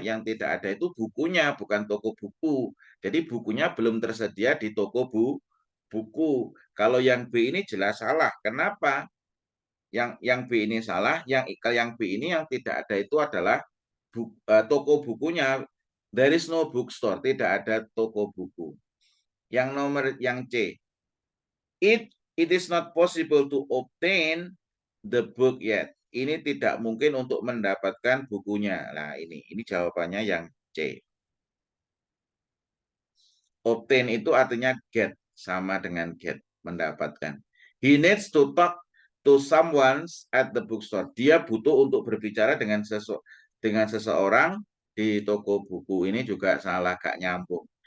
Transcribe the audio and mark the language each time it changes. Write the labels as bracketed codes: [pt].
[id] Yang tidak ada itu bukunya, bukan toko buku. Jadi bukunya belum tersedia di toko buku. Kalau yang B ini jelas salah. Kenapa? Yang B ini salah, yang B ini yang tidak ada itu adalah toko bukunya. [en] There is no bookstore, [id] tidak ada toko buku. Yang C, [en] it is not possible to obtain the book yet. [id] Ini tidak mungkin untuk mendapatkan bukunya. Nah, ini jawabannya yang C. Obtain itu artinya get, sama dengan get, mendapatkan. [en] He needs to talk to someone at the bookstore. [id] Dia butuh untuk berbicara dengan seseorang di toko buku. Ini juga salah, gak nyambung.